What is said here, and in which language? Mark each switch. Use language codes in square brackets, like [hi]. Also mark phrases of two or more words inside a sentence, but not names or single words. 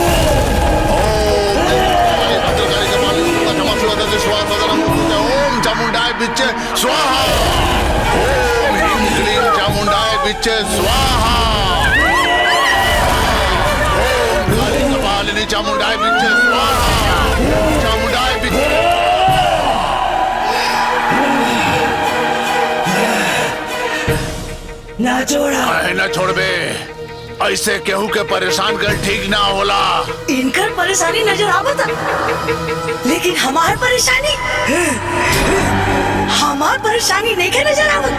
[sa] ओम चामुंडाय बिच्चे स्वाहा। ओम ह्रीं क्लीं चामुंडाय बिच्चे स्वाहा। चामुंडाई बिच्चे स्वाहा चामुंडाई बिच्चे [bho] ना छोड़ा ना छोड़बे ऐसे केहू के परेशान कर ठीक ना होला। इनकर परेशानी नजर आवता लेकिन हमार परेशानी नहीं के नजर आवत।